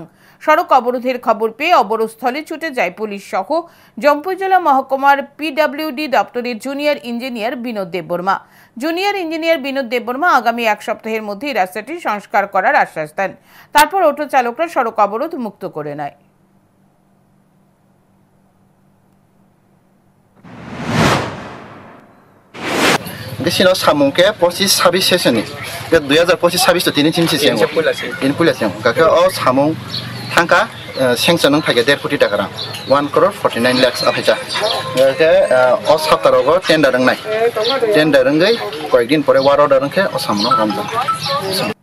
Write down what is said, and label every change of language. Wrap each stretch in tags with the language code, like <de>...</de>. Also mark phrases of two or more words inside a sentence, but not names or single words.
<bn>সড়ক অবরোধের খবর পেয়ে অবরোধস্থলে ছুটে যায় পুলিশ সহ জম্পুইজলা মহকুমার পিডব্লিউডি দপ্তরের জুনিয়র ইঞ্জিনিয়ার বিনোদ দেববর্মা। জুনিয়র ইঞ্জিনিয়ার বিনোদ দেববর্মা আগামী এক সপ্তাহের মধ্যে রাস্তাটি সংস্কার করার আশ্বাস দেন। তারপর অটো চালকরা সড়ক অবরোধ মুক্ত করে নেয়।</bn> <trp>Sino samung ke 25-26 sesoni ke 2025-26 to tini chinchi siang in pulasing ka o samung thangka sanction nang phage</trp> <bn>1.5 কোটি টাকা</bn> <trp>1 crore 49 lakhs aphaja ke o saptarogo tender nang nai tender ngai</trp> <bn>কয়েকদিন পরে</bn> <trp>waro darang ke o samung ramjan</trp>